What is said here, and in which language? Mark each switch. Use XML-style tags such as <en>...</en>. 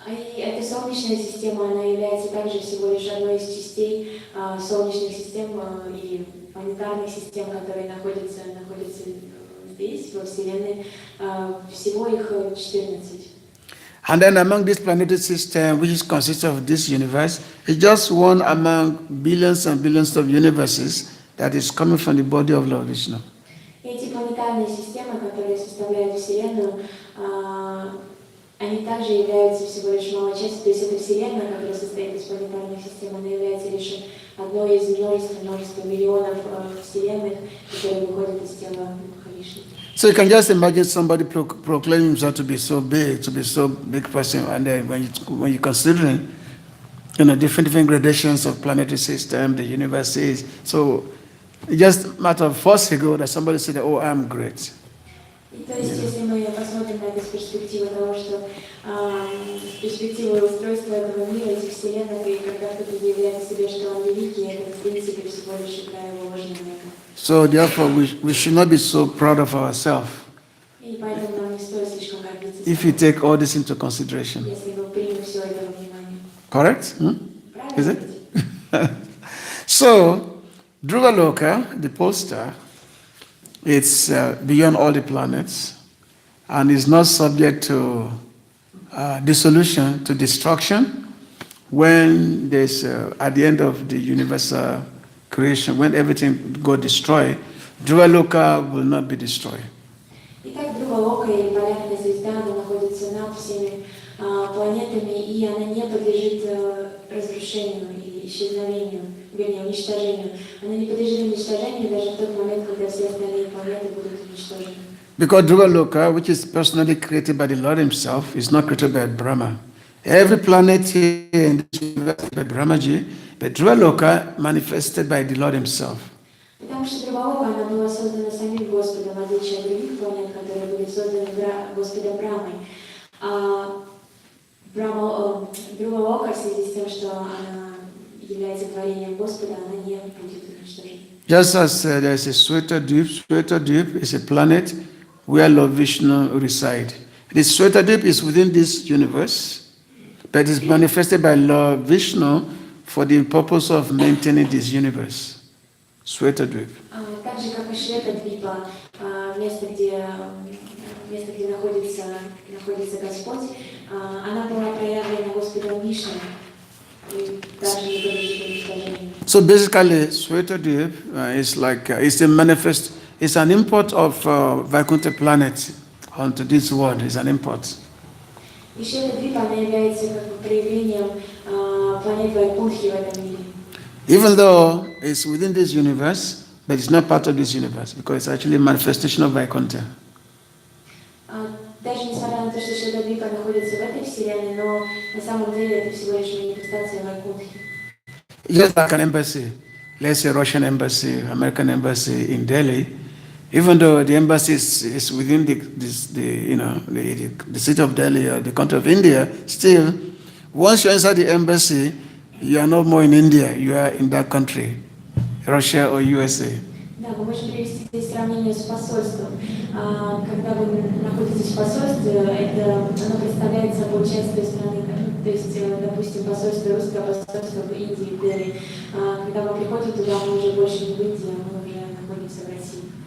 <ru>И эта солнечная система, она является также всего лишь одной из частей солнечных систем и планетарных систем, которые находятся здесь, во Вселенной. Всего их 14.</ru> <en>And then among this planetary system, which consists of this universe, it's just one among billions and billions of universes that is coming from the body of Lord Vishnu.</en> <ru>Эти планетарные системы, которые составляют Вселенную, они также являются всего лишь малой частью, то есть эта Вселенная, которая состоит из планетарных систем, она является лишь одной из множества миллионов Вселенных, которые выходят из тела Махавишну.</ru> <en>So you can just imagine somebody proclaiming himself to be so big person, and then when you consider, different gradations of planetary system, the universes, so it's just a matter of force ago that somebody said, "Oh, I'm great."</en> <ru>И то есть, если мы посмотрим на это с перспективы того, что с перспективы устройства этого мира, этих вселенных, и когда кто-то заявляет себе, что он великий, это в принципе всего лишь игра его ложного эго.</ru> <en>So therefore, we should not be so proud of ourselves.</en> <ru>И поэтому нам не стоит слишком гордиться.</ru> <en>If you take all this into consideration.</en> <ru>Если мы примем все это во внимание.</ru> <en>Correct? Is it?</en> <ru>Правильно?</ru> <en>So, Dhruvaloka, the pole star, it's beyond all the planets and is not subject to dissolution, to destruction. When there's, at the end of the universal creation, when everything got destroyed, Dhruvaloka will not be destroyed.</en> <ru>Итак, Дhruvaloka или полярная звезда, она находится над всеми планетами, и она не подлежит разрушению или исчезновению, вернее, уничтожению. Она не подлежит уничтожению даже в тот момент, когда все остальные планеты будут уничтожены.</ru> <en>Because Dhruvaloka, which is personally created by the Lord Himself, is not created by Brahma. Every planet here in this universe is by Brahmaji, but Dhruvaloka manifested by the Lord Himself.</en> <ru>Потому что Дhruvaloka, она была создана самим Господом, в отличие от других планет, которые были созданы Господом Брамой. Дhruvaloka, в связи с тем, что она является творением Господа, она не будет уничтожена.</ru> <en>Just as there is a Shwetadvip is a planet where Lord Vishnu resides. This Shwetadvip is within this universe, but is manifested by Lord Vishnu for the purpose of maintaining this universe. Shwetadvip.</en> <ru>Так же, как и Шветадвипа, место, где находится Господь, она была проявлена Господом Вишну, и также не подлежит уничтожению.</ru> <en>So basically, Shwetadvip is like it's an import of Vaikuntha planet onto this world. It's an import.</en> <ru>И Шветадвипа, она является как бы проявлением планет Вайкунтхи в этом мире.</ru> <en>Even though it's within this universe, but it's not part of this universe because it's actually a manifestation of Vaikuntha.</en> <ru>Даже несмотря на то, что Шветадвипа находится в этой вселенной, но на самом деле это всего лишь манифестация Вайкунтхи.</ru> <en>Just like an embassy, let's say Russian embassy, American embassy in Delhi, even though the embassy is within the city of Delhi or the country of India, still, once you enter the embassy, you are no more in India, you are in that country, Russia or USA.</en> <ru>Да, мы можем привести здесь сравнение с посольством. Когда вы находитесь в посольстве, оно представляет собой часть той страны, то есть, допустим, посольство русское, посольство в Индии, в Дели. Когда мы приходим туда, мы уже больше не в Индии, мы уже находимся в России.</ru>